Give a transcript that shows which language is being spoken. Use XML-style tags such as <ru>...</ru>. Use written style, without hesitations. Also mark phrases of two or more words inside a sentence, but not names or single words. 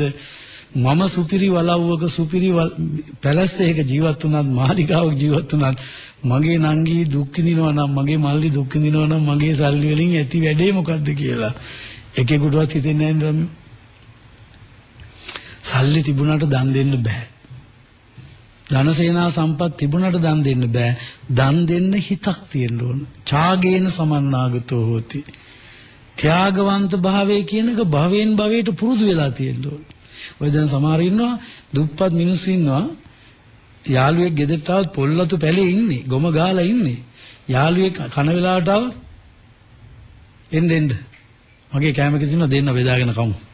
<si>මම සුපිරි වලව්වක සුපිරි පැලැස්සයක ජීවත් වුණත්, මාලිගාවක ජීවත් වුණත් මගේ නංගි දුක් විඳිනවා නම්, මගේ මල්ලි දුක් විඳිනවා නම් මගේ සල්ලි වලින් ඇති වැඩේ මොකද්ද කියලා එකෙකුටවත් හිතෙන්නේ නැහැ නේද? සල්ලි තිබුණාට දන් දෙන්න බෑ. ධනසේනා සම්පත් තිබුණට දන් දෙන්න බෑ. දන් දෙන්න හිතක් තියෙන්න ඕන.</si> <pi>ඡාගේන සමන්නාගතෝ හෝති.</pi> <si>ත්‍යාගවන්ත භාවය කියන එක භවෙන් භවයට පුරුදු වෙලා තියෙන්න ඕන. ඔය දැන් සමහර ඉන්නවා දුප්පත් මිනිස්සු ඉන්නවා යාළුවෙක් ගෙදරට ආවොත් පොල්ලතු පැලේ ඉන්නේ ගොම ගාලා ඉන්නේ. යාළුවෙක් කන වෙලාවට ආවොත් එන්න මගේ කැමරේක තියෙන දෙන්න බෙදාගෙන කමු.</si>